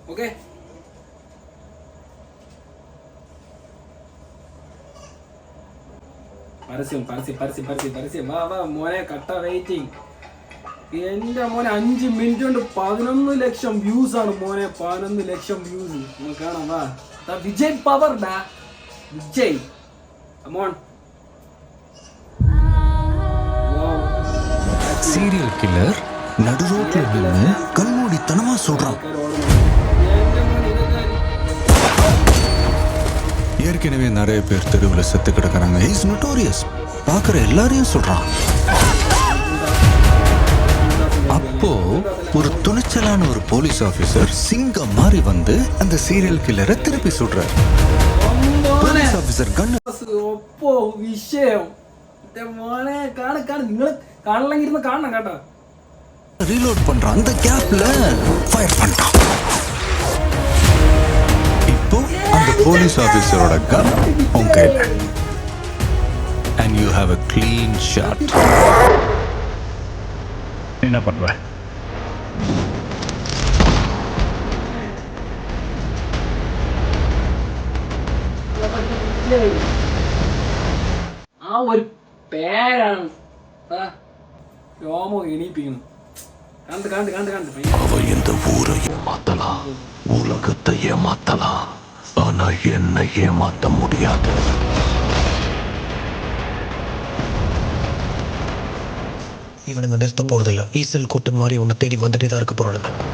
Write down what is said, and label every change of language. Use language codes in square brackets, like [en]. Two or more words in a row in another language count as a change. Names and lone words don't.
[ml] ഓക്കെ, പരസ്യം പരസ്യം പരസ്യം പരസ്യം പരസ്യം. വാ വാ മോനെ, കട്ട വെയിറ്റിംഗ്. എന്റെ മോനെ 5 മിനിറ്റ് കൊണ്ട് 11 ലക്ഷം വ്യൂസ് ആണ് മോനെ. 11 ലക്ഷം വ്യൂസ് നമുക്ക് കാണാം. വാ, വിജയ് പവർ ഡാ, വിജയ് അമോൺ. [ta] சீரியல் கில்லர் நடு ரோட்ல நின்று கண்மூடித்தனமா சொல்றான். ஏற்கனவே நிறைய பேர் தெருவில் செத்து கிடக்குறாங்க. [en] is notorious, [ta] பார்க்குற எல்லாரையும் சொல்றான். அப்போ ஒரு துணிச்சலான ஒரு போலீஸ் ஆபீசர் சிங்கம் மாறி வந்து அந்த சீரியல் கில்லரை திருப்பி சுடுறார். போலீஸ் ஆபீசர் கண்ணு [ml] விஷயம் മോനെ കാണു കാണു, നിങ്ങൾ കാണണമെങ്കിൽ കാണണം കേട്ടോ. [ta] ரீலோட் பண்றான். அந்த கேப்ல ஃபயர் பண்றான். இப்போ அந்த போலீஸ் ஆபீசரோட கன் உன் கையில. [en] And you have a clean shot. [ta] என்ன பண்ற? [ml] ആ ഒരു പേരാണ് രോമോ എണീപ്പിക്കുന്നു. കണ്ട് കണ്ട് കണ്ട് കണ്ട് [ta] அவ இந்த ஊரை ஏமாத்தலாம், உலகத்தை ஏமாத்தலாம், ஆனா என்னை ஏமாத்த முடியாது. இவனுங்க நிறுத்த போறதில்ல. ஈசல் கூட்டம் மாதிரி உன்னை தேடி வந்துட்டே தான் இருக்க போறானுங்க.